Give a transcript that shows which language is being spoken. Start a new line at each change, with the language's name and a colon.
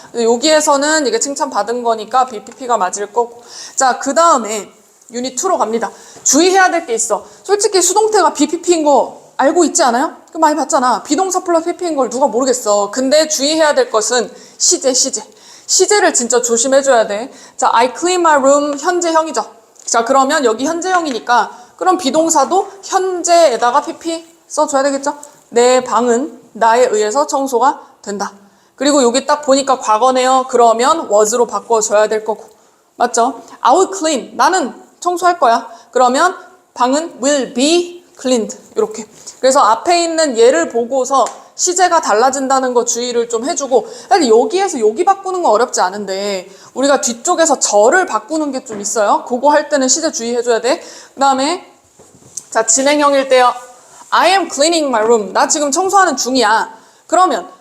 Korean: 여기에서는 이게 칭찬받은 거니까 BPP가 맞을 거고. 자, 그 다음에 유닛 2로 갑니다. 주의해야 될 게 있어. 솔직히 수동태가 BPP인 거 알고 있지 않아요? 그 많이 봤잖아. 비동사 플러스 PP인 걸 누가 모르겠어. 근데 주의해야 될 것은 시제. 시제를 진짜 조심해줘야 돼. 자,
English: I clean my room,
Korean: 현재형이죠. 자, 그러면 여기 현재형이니까 그럼 비동사도 현재에다가 PP 써줘야 되겠죠? 내 방은 나에 의해서 청소가 된다. 그리고 여기 딱 보니까 과거네요. 그러면 was로 바꿔줘야 될 거고. 맞죠?
English: I will clean,
Korean: 나는 청소할 거야. 그러면 방은
English: will be cleaned.
Korean: 이렇게. 그래서 앞에 있는 예를 보고서 시제가 달라진다는 거 주의를 좀 해주고, 사실 여기에서 여기 바꾸는 건 어렵지 않은데 우리가 뒤쪽에서 절을 바꾸는 게 좀 있어요. 그거 할 때는 시제 주의해줘야 돼. 그 다음에 자, 진행형일 때요.
English: I am cleaning my room.
Korean: 나 지금 청소하는 중이야. 그러면